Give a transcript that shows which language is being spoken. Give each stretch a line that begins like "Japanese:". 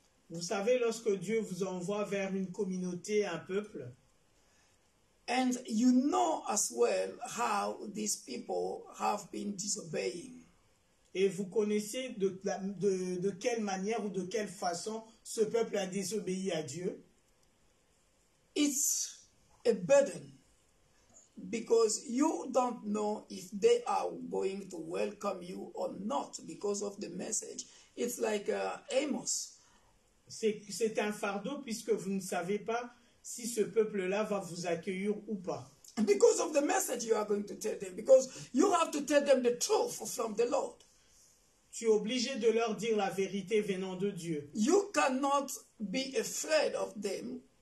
French: Vous savez, lorsque Dieu vous envoie vers une communauté, un peuple,
English: and you know as well how these people have been disobeying.
French: Et vous connaissez de quelle manière ou de quelle façon ce peuple a désobéi à Dieu?
English: It's a burden because you don't know if they are going to welcome you or not because of the message. It's like Amos.
French: C'est un fardeau puisque vous ne savez pas si ce peuple-là va vous accueillir ou pas.
English: Because of the message you are going to tell them, because you have to tell them the truth from the Lord.
French: Tu es obligé de leur dire la vérité venant de Dieu.
English: You cannot be afraid of them